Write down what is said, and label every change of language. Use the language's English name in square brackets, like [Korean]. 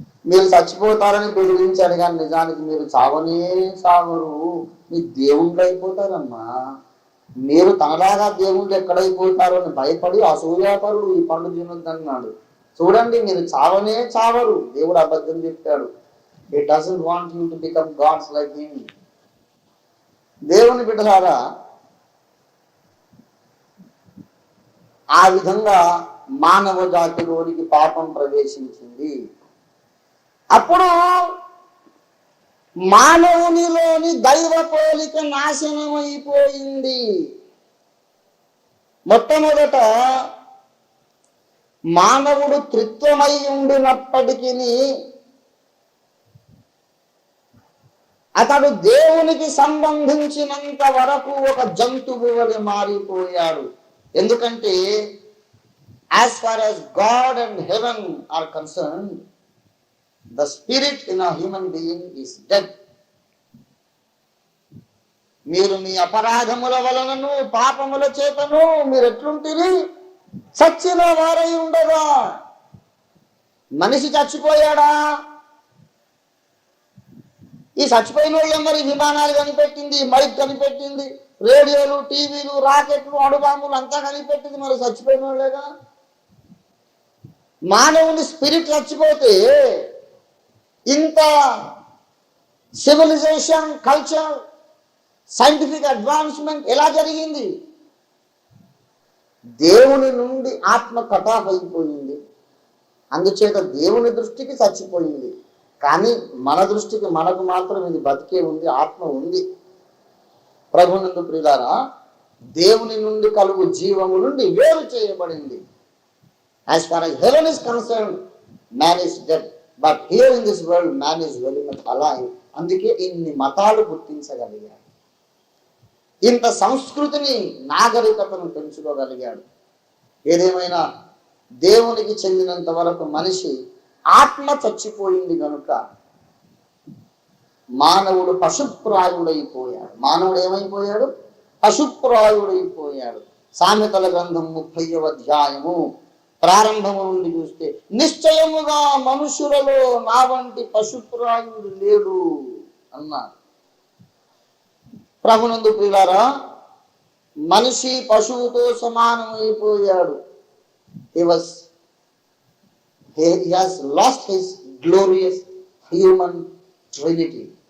[Telugu] మీరు చచ్చిపోతారని బెదిరించారు, కానీ నిజానికి మీరు చావనే చావరు, మీ దేవుళ్ళు అయిపోతారమ్మా. మీరు తనలాగా దేవుళ్ళు ఎక్కడైపోతారో అని భయపడి అసూయాపరుడు ఈ పండు తినొద్దన్నాడు. చూడండి, మీరు చావనే చావరు. దేవుడు అబద్ధం చెప్పాడు. [English] He doesn't want you to become gods like him. [Telugu] దేవుని బిడ్డలారా, ఆ విధంగా మానవ జాతిలోనికి పాపం ప్రవేశించింది. అప్పుడు మానవునిలోని దైవ పోలిక నాశనమైపోయింది. మొట్టమొదట మానవుడు త్రిత్వమై ఉండినప్పటికీ అతడు దేవునికి సంబంధించినంత వరకు ఒక జంతువు వలె మారిపోయాడు. ఎందుకంటే [English] as far as God and heaven are concerned, the spirit in a human being is dead. [Telugu] మీరు మీ అపరాధముల వలనను పాపముల చేతను మీరు ఎట్లుంటిరి? చచ్చిన వారై ఉండగా. మనిషి చచ్చిపోయాడా? ఈ చచ్చిపోయిన వాళ్ళే మరి విమానాలు కనిపెట్టింది, మైక్ కనిపెట్టింది, రేడియోలు, టీవీలు, రాకెట్లు, అణుబాంబులు అంతా కనిపెట్టింది మరి చచ్చిపోయిన వాళ్ళేగా. మానవుని స్పిరిట్ చచ్చిపోతే ఇంత సివిలైజేషన్, కల్చర్, సైంటిఫిక్ అడ్వాన్స్మెంట్ ఎలా జరిగింది? దేవుని నుండి ఆత్మ కటాఫ్ అయిపోయింది. అందుచేత దేవుని దృష్టికి చచ్చిపోయింది. కానీ మన దృష్టికి మనకు మాత్రం ఇది బతికే ఉంది, ఆత్మ ఉంది. ప్రభునందు ప్రియులారా, దేవుని నుండి కలుగు జీవము నుండి వేరు చేయబడింది. [English] As far as heaven is concerned, man is dead. But here in this world, man is very much alive. [Telugu] అందుకే ఇన్ని మతాలు గుర్తించగలిగాడు, ఇంత సంస్కృతిని, నాగరికతను పెంచుకోగలిగాడు. ఏదేమైనా దేవునికి చెందినంత వరకు మనిషి ఆత్మ చచ్చిపోయింది కనుక మానవుడు పశుప్రాయుడైపోయాడు. మానవుడు ఏమైపోయాడు? పశుప్రాయుడైపోయాడు. సామెతల గ్రంథం 30వ అధ్యాయము ప్రారంభము నుండి చూస్తే, నిశ్చయముగా మనుషులలో నా వంటి పశుప్రాయుడు లేడు అన్నారు. ప్రభునందు ప్రియులారా, మనిషి పశువుతో సమానమైపోయాడు. [English] He has lost his glorious human triunity.